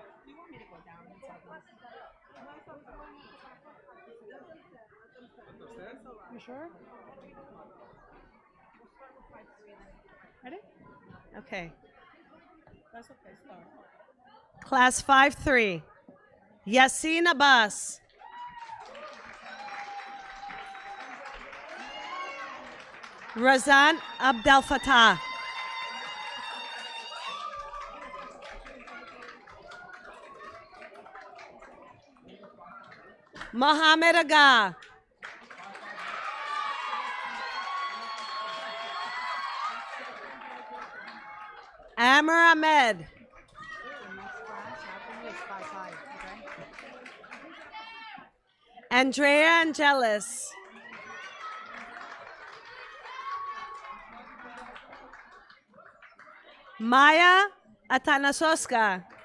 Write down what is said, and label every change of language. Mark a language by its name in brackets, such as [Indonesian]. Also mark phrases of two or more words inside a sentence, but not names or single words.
[English] Do you want me to go down inside this? You sure? Ready? Okay. That's okay. Start. Class 5-3. Yasin Abbas. Razan Abdel Fattah. Mohammed Aga. Amr Ahmed. Andrea Angelis. Maya Atanasoska.